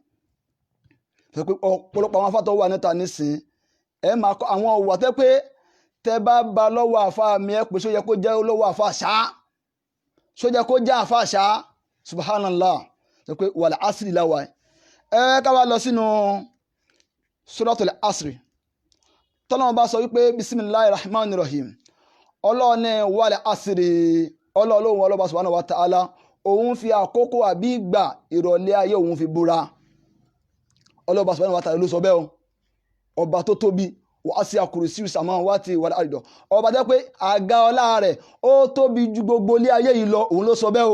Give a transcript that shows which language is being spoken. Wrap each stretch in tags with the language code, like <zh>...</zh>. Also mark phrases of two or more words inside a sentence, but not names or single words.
<yo>ọ̀pọ̀lọpọ̀ àwọn afátọ́ wà níta nísìn ẹ máa kọ́ àwọn òwò àtẹ́ pé tẹ bá ba lọ́wọ́ àfa mi ẹ pé só yẹ kó jẹ́ lọ́wọ́ àfa ṣá, só yẹ kó jẹ́ àfa ṣá, subhanallah. sọ pé</yo> <ar>والعصر</ar> <yo>láwa ẹ ká wá lọ sínú suratul asri. tọ́lọ́run bá sọ wípé</yo> <ar>بسم الله الرحمن الرحيم,</ar> <yo>ọlọ́ọ̀ni</yo> <ar>والعصر,</ar> <yo>ọlọ́ọ̀lọ́hun ọlọ́ba</yo> <ar>سبحانه وتعالى</ar> <yo>òun fi àkókò àbí ìgbà ìrọ̀lẹ́ ayé òun fi búra. ọlọ́ọ̀ba</yo> <ar>سبحانه وتعالى</ar> <yo>ló sọ bẹ́ẹ̀ o, ọba tó tóbi,</yo> <ar>وسع كرسيه السماوات والأرض,</ar> <yo>ọba jẹ́ pé àga ọlá rẹ̀ ó tóbi ju gbogbo ilé ayé yìí lọ, òun ló sọ bẹ́ẹ̀ o.</yo>